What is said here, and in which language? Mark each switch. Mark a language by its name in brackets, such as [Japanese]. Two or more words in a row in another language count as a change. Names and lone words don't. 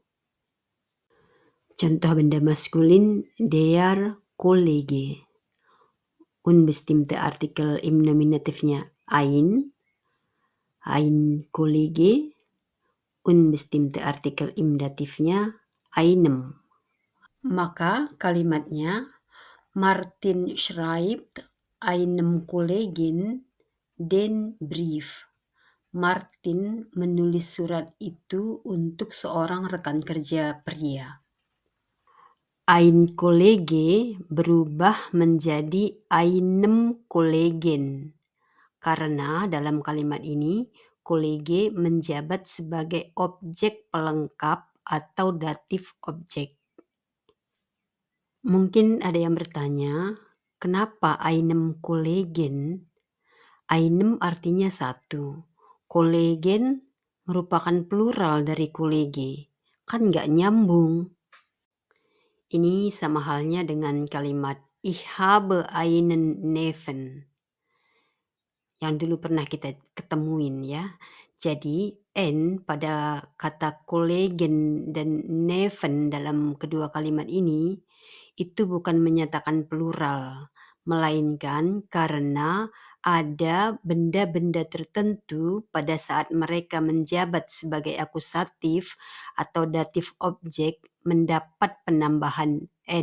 [Indonesian] Contoh benda maskulin, [German] der Kollege. Unbestimmte Artikel im Nominatifnya ein Kollege. Unbestimmte Artikel im Datifnya einem. [Indonesian] Maka kalimatnya [German] Martin schreibt einem Kollegen den Brief. [Indonesian] Martin menulis surat itu untuk seorang rekan kerja pria. [German] Ein Kollege [Indonesian] berubah menjadi [German] einem Kollegen. [Indonesian] Karena dalam kalimat ini, Kollege menjabat sebagai objek pelengkap atau datif objek. Mungkin ada yang bertanya, kenapa [German] einem Kollegen? [Indonesian] Einem artinya satu. Kollegen merupakan plural dari Kollege. Kan nggak nyambung. Ini sama halnya dengan kalimat [German] ich habe einen Neffen. [Indonesian] Yang dulu pernah kita ketemuin ya. Jadi N pada kata Kollegen dan Neffen dalam kedua kalimat ini itu bukan menyatakan plural, melainkan karena ada benda-benda tertentu pada saat mereka menjabat sebagai akusatif atau datif objek mendapat penambahan N.